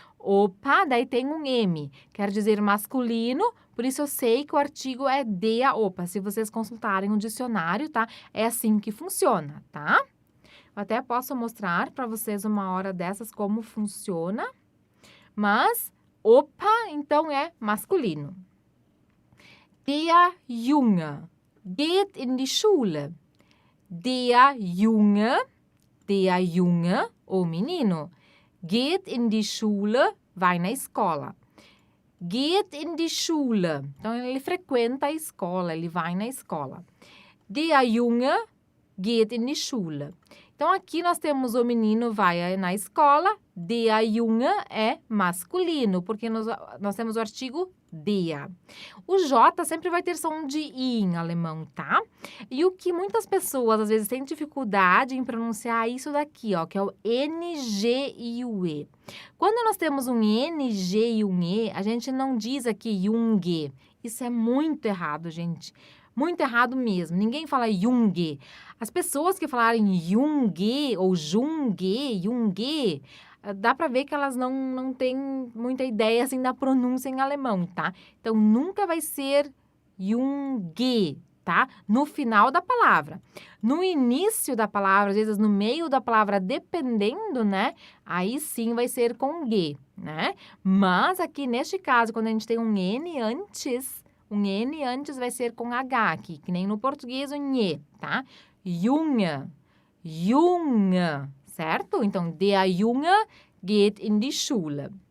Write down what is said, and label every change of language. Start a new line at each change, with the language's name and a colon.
Portuguese: Opa, daí tem um M, quer dizer masculino, por isso eu sei que o artigo é der opa. Se vocês consultarem o dicionário, tá? É assim que funciona, tá? Eu até posso mostrar para vocês uma hora dessas como funciona, mas opa, então, é masculino.
German: Der Junge geht in die Schule. Der Junge,
Portuguese: o menino,
German: geht in die Schule,
Portuguese: vai na escola.
German: Geht in die Schule,
Portuguese: então ele frequenta a escola, ele vai na escola.
German: Der Junge geht in die Schule.
Portuguese: Então, aqui nós temos o menino vai na escola, der Junge é masculino, porque nós temos o artigo der. O J sempre vai ter som de I em alemão, tá? E o que muitas pessoas, às vezes, têm dificuldade em pronunciar isso daqui, ó, que é o NG e o E. Quando nós temos um NG e um E, a gente não diz aqui Junge. Isso é muito errado, gente. Muito errado mesmo. Ninguém fala Junge. As pessoas que falarem Junge ou Junge, dá para ver que elas não têm muita ideia assim da pronúncia em alemão, tá? Então, nunca vai ser Junge, tá? No final da palavra. No início da palavra, às vezes no meio da palavra, dependendo, né? Aí sim vai ser com G, né? Mas aqui, neste caso, quando a gente tem um N antes vai ser com H aqui, que nem no português o Nhe, tá? Junge, certo?
German: Então, der Junge geht in die Schule.